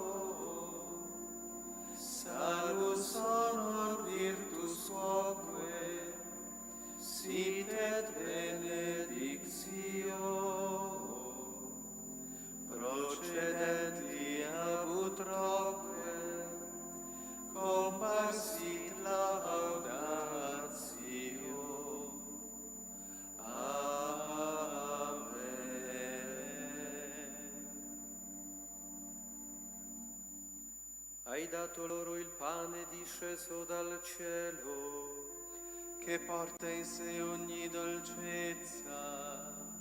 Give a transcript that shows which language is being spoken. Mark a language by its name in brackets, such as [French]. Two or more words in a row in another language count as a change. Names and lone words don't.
[Latin] salus honor virtus quoque sit et benedictio procedenti ab utroque comparsit laudatio. Amen. [Italian] Hai dato loro il pane disceso dal cielo, che porta in sé ogni dolcezza.